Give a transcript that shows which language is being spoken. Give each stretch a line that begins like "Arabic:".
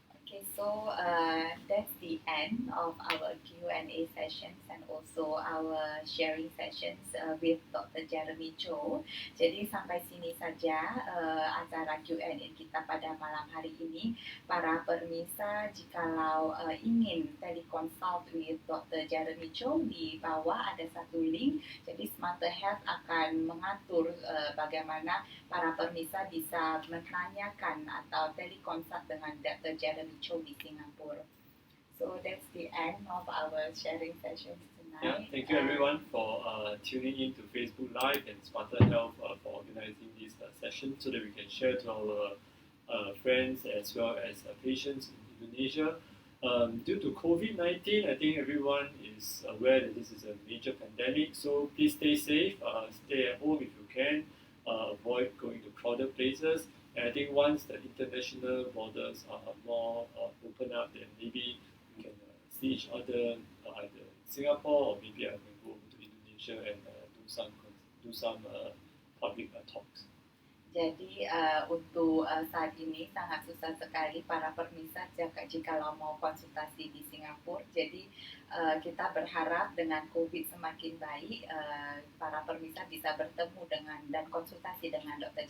English: Okay, so that's the end of our Q&A sessions and also our sharing sessions with Dr. Jeremy Chow.
Indonesian: Jadi sampai sini saja acara Q&A kita pada malam hari ini. Para pemirsa, jikalau ingin teleconsult with Dr. Jeremy Chow, di bawah ada satu link. Jadi Smarter Health akan mengatur bagaimana para pemirsa bisa menanyakan atau teleconsult dengan Dr. Jeremy Chow di Singapura.
English: So that's the end of our sharing sessions tonight. Yeah, thank you everyone for tuning in to Facebook Live and Smarter Health for organizing this session so that we can share to our friends as well as patients in Indonesia. Due to COVID-19, I think everyone is aware that this is a major pandemic, so please stay safe, stay at home if you can, avoid going to crowded places. And I think once the international borders are more open up, then maybe we can see each other either in Singapore or maybe I can go to Indonesia and do some public talks.
Indonesian: Jadi untuk saat ini sangat susah sekali para pemirsa jikalau mau konsultasi di Singapura. Jadi kita berharap dengan COVID semakin baik, para pemirsa bisa bertemu dengan dan konsultasi dengan Dr.